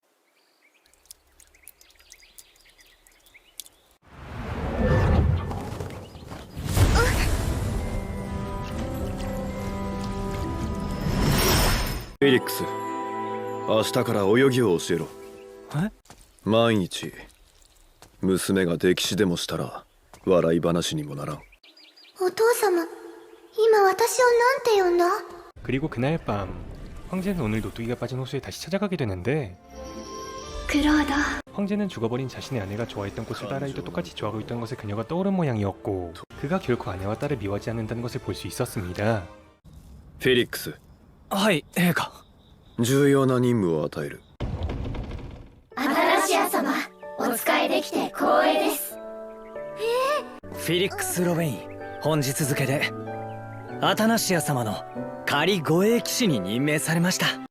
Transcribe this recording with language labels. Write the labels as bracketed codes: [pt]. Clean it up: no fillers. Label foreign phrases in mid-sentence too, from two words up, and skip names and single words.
[ja] フェリックス、明日から泳ぎを教えろ。万一娘が溺死でもしたら笑い話にもならん。お父様、今私をなんて呼んだ？ [ko] 그리고 그날 밤 황제는 오늘 노뚜기가 빠진 호수에 다시 찾아가게 되는데 [ja] クロード、 [ko] 황제는 죽어버린 자신의 아내가 좋아했던 꽃을 딸아이도 똑같이 좋아하고 있던 것을 그녀가 떠오른 모양이었고 그가 결코 아내와 딸을 미워하지 않는다는 것을 볼 수 있었습니다. [ja] フェリックス、はい、陛下。重要な任務を与える。アタラシア様、お使いできて光栄です。フィリックス・ロベイン、本日付でアタナシア様の仮護衛騎士に任命されました。